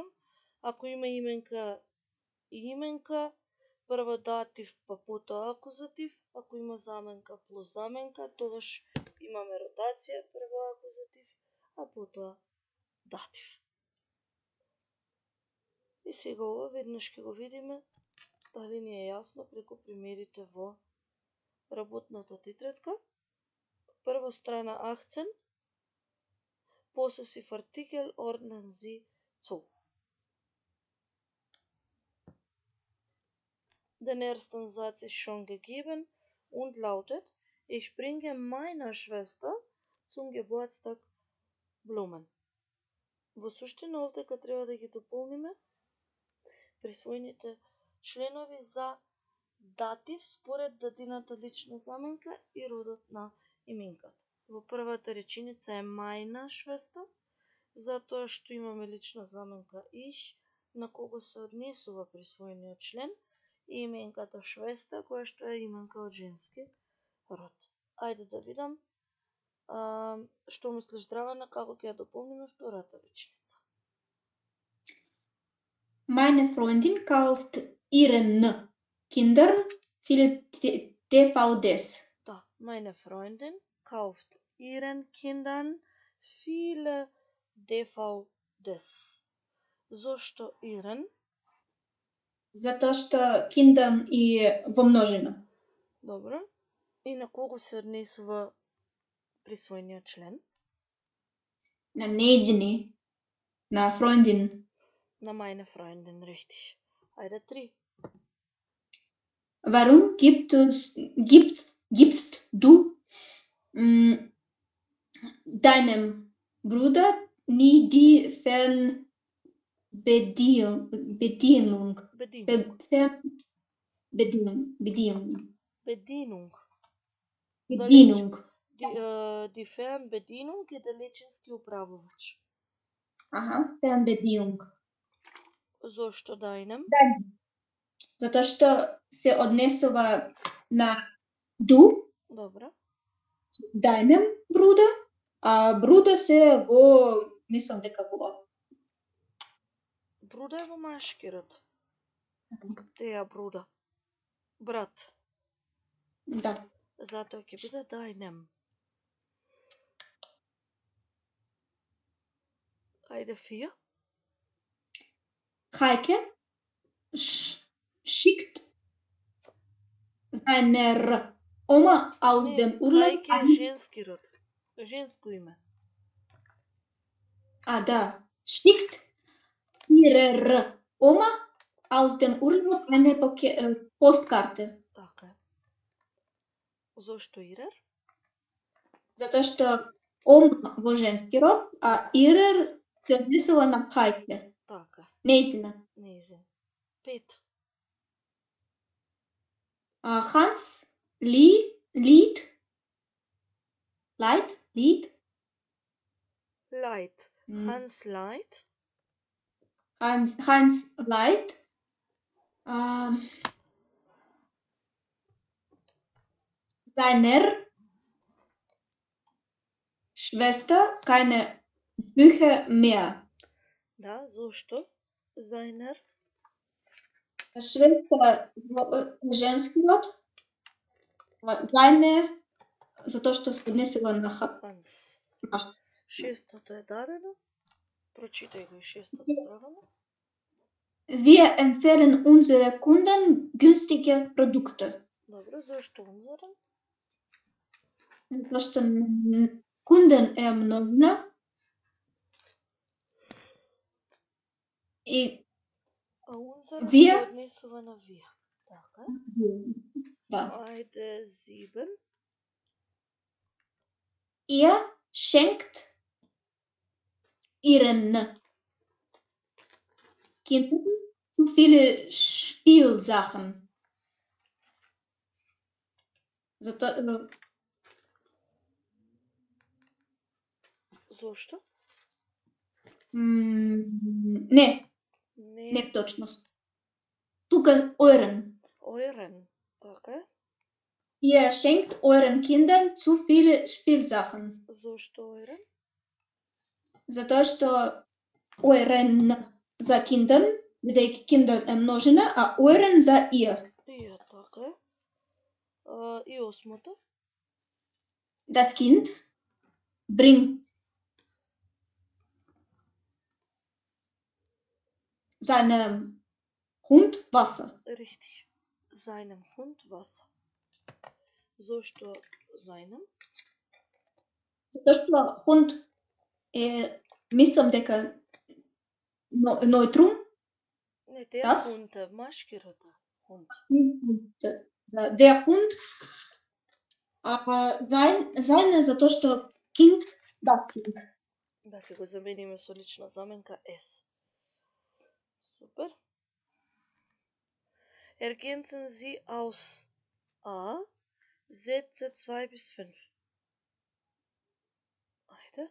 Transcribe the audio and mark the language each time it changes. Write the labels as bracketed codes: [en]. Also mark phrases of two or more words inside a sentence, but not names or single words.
[mk] Ако има именка и именка, прво датив па потоа акузатив, ако има заменка плюс заменка, тогаш имаме ротација, прво акузатив, а потоа датив. И сега ова веднаш ќе го видиме дали ни е јасно преку примерите во работната тетрадка. Прво страна 18, [de] possessiv Artikel ordnen Sie zu. Den ersten Satz ist schon gegeben und lautet: Ich bringe meiner Schwester zum Geburtstag Blumen. [mk] Во суштина овдека треба да ги дополниме присвоените членови за датив според дадената лична заменка и родот на именката. Во првата реченица е [de] meine Schwester, [mk] затоа што имаме лична заменка ich, на кого се однесува присвоениот член, и именката Schwester, која што е именка од женски род. Ајде да видам што мислиш, Драгана, како ќе ја дополниме втората реченица. [de] Meine Freundin kauft ihren Kindern viele DVDs. Да, meine Freundin kauft ihren Kindern viele DVDs. [mk] Зошто ihren? Затоа што Kindern и во множина. Добро. И на кого се однесува присвоениот член? На нејзини, на Freundin. [de] На meine Freundin, richtig. [mk] Ајде 3. [de] Warum gibst du deinem Bruder nie die Fernbedienung? Bedienung. Die Fernbedienung [mk] е далечински управувач. [de] Аха, Fernbedienung. [mk] Зошто deinem? Затоа што се однесува на du. Добро. [de] Deinem Bruder, [mk] а Bruder се во, мислам дека во. Бруда е во машки род. [de] der Bruder. Брат. [mk] Да. Затоа ќе биде deinem. Ајде 4. [de] Heike schickt seiner Oma aus dem Urlaub. [mk] Хајке е женски род. Женско име. А, да. [de] Schickt ihrer Oma aus dem Urlaub eine Postkarte. [mk] Така е. Зошто ihrer? Затоа што Oma во женски род, а ihrer се однесува на Heike. Така. Нејзина. Нејзин. 5. [de] Hans Lied. Hans Lied. Seiner Schwester keine Bücher mehr. [mk] Да, зошто? [de] Seiner [mk] Schwester женски род. Seine, затоа што се однесува на Hans. Шестото е дадено. Прочитај го и шестото, Драгана. [de] Wir empfehlen unsere Kunden günstige Produkte. [mk] Добро, зошто unseren? Затоа што Kunden е множина. И [de] unseren [mk] вие се однесува на вие. Така. Да. Ајде 7. [de] Ihr schenkt ihren Kindern zu viele Spielsachen. [mk] Зошто? Не Не. точност. Тука euren. [de] Euren. [mk] Така е. [de] Ihr schenkt euren Kindern zu viele Spielsachen. [mk] Зошто euren? Затоа што euren за Kindern, бидејќи Kinder е множина, а euren за ihr. [de] Ihr, [mk] така е. И осмото? [de] Das Kind bringt seinem Hund Wasser. Richtig. Seinem Hund Wasser. Зошто seinem? [mk] Затоа што Hund е, мислам дека нојтрум. Не, [de] der Das? Hund, [mk] машки род. [de] Hund. Der Hund. Seine [mk] затоа што [de] Kind, das Kind. [mk] Да, ќе го замениме со лична заменка S. Супер. [de] Ergänzen Sie aus A Sätze 2 bis 5. [mk] Ајде.